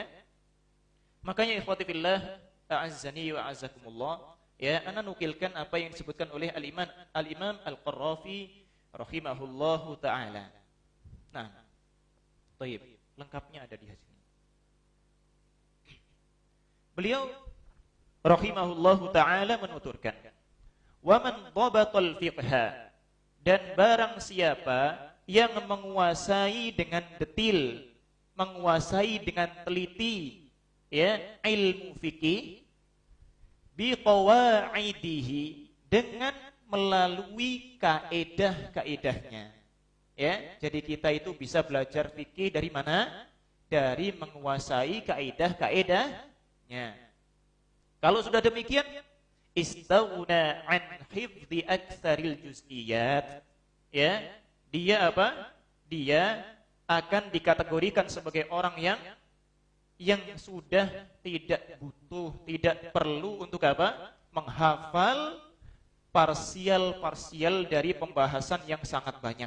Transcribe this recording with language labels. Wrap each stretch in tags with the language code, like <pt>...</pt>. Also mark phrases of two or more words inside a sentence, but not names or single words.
<id>Makanya</id> <ar>إخوتي في الله، أعزني وأعزكم الله,</ar> <id>ya, ana nukilkan apa yang disebutkan oleh Al-Imam Al-Qarrafi</id> <ar>رحمه الله تعالى.</ar> <id>Nah, baik, lengkapnya ada di sini. Beliau</id> <ar>رحمه الله تعالى</ar> <id>menuturkan,</id> <ar>"ومن ضبط الفقه,"</ar> <id>dan barang siapa yang menguasai dengan detil, menguasai dengan teliti, ya, ilmu fikih,</id> <ar>بقواعده,</ar> <id>dengan melalui kaedah-kaedahnya. Ya, jadi kita itu bisa belajar fikih dari mana? Dari menguasai kaedah-kaedahnya. Kalau sudah demikian,</id> <ar>استغنى عن حفظ أكثر الجزئيات, ya,</ar> <id>dia apa? Dia akan dikategorikan sebagai orang yang sudah tidak butuh, tidak perlu untuk apa? Menghafal parsial-parsial dari pembahasan yang sangat banyak.</id>